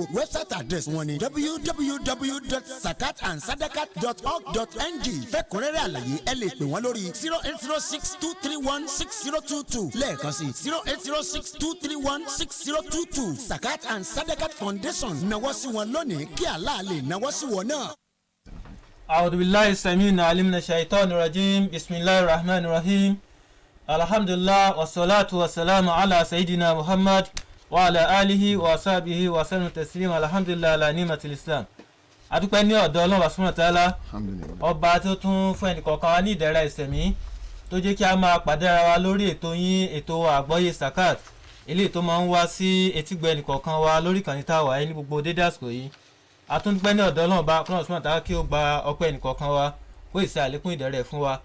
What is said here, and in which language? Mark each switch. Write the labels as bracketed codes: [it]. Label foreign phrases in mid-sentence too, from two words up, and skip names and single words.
[en] Website address [yo] wọn ni www.zakatandSadakat.org.ng. Fẹ́kùnrẹ́rẹ́ àlàyé ẹ lè pè wọ́n lórí 08062316022 lẹ́ẹ̀kan sí 08062316022. Zakat and Sadakat Foundation nawọ́ sí wọn lónìí kí Allah lè nawọ́ sí wọn náà. [ar] أعوذ بالله السميع العليم من الشيطان الرجيم بسم الله الرحمن الرحيم الحمد لله والصلاة والسلام على سيدنا محمد وعلى آله وصحبه وسلم تسليما الحمد لله على نعمة الإسلام. [yo] adúpẹ́ ní ọ̀dọ̀ Ọlọ́run [ar] سبحانه وتعالى [yo] ọba tó tún fún ẹnìkọ̀ọ̀kan wa ní ìdẹ̀ra ìsẹ̀mí tó jẹ́ kí a máa pàdé ara wa lórí ètò yín ètò àgbọ́yé zakat eléyìí tó máa ń wá sí etígbọ̀ ẹnìkọ̀ọ̀kan wa lórí ìkànnì táwa ní gbogbo dédé àsìkò yìí. Àtúndúpẹ́ ní ọ̀dọ̀ Ọlọ́run bá Ọlọ́run [ar] سبحانه وتعالى [yo] kí ó gba ọpẹ́ ẹnìkọ̀ọ̀kan wa kó ìṣe àlékún ìdẹ̀rẹ̀ fún wa.